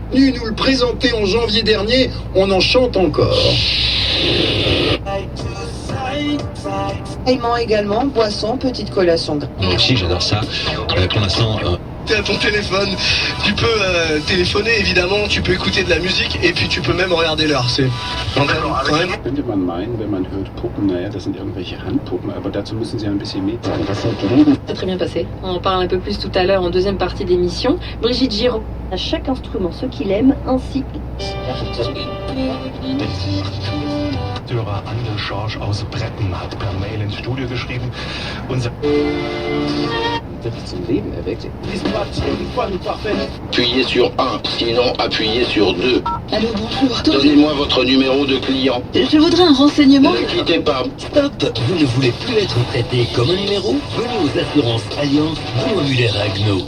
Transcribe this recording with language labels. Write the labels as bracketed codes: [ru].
[fr] Venu nous le présenter en janvier dernier, on en chante encore. Paiement également, boisson, petite collation. Moi aussi j'adore ça. Pour l'instant... T'es à ton téléphone, tu peux téléphoner évidemment, tu peux écouter de la musique et puis tu peux même regarder l'heure. C'est quand même. [de] Könnte man meinen, wenn man hört Puppen, naja, das sind irgendwelche Handpuppen, aber dazu müssen sie ein bisschen mehr sein. [fr] C'est très bien passé. On en parle un peu plus tout à l'heure en deuxième partie d'émission. Brigitte Giraud. À chaque instrument ce qu'il aime, ainsi. [de] Anne Schorsch aus Bretten hat per Mail ins Studio geschrieben. Son Leben erweckt. [fr] Appuyez sur 1, sinon appuyez sur 2. Allô, bonjour. Donnez-moi votre numéro de client. Je voudrais un renseignement. Ne quittez pas. Stop! Vous ne voulez plus être traité comme un numéro? Venez aux assurances Allianz Benoît Muller à Agno.